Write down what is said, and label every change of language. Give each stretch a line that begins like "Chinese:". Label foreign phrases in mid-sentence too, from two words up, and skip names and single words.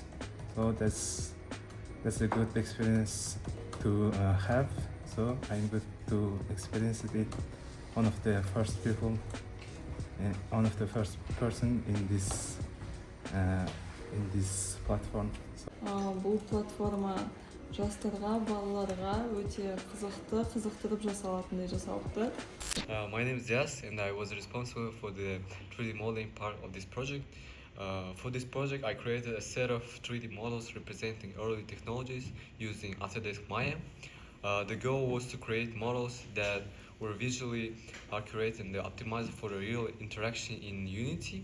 English: So that's a good experience to have. So I'm good to experience it. One of the first people, one of the first person in this platform.
Kazakh: Бұл платформа жастарға, балаларға өте қызықтырып жасалатындай жасалыпты.
English: My name is Dias and I was responsible for the 3D modeling part of this project. For this project, I created a set of 3D models representing early technologies using Autodesk Maya. The goal was to create models that were visually accurate and optimized for a real interaction in Unity.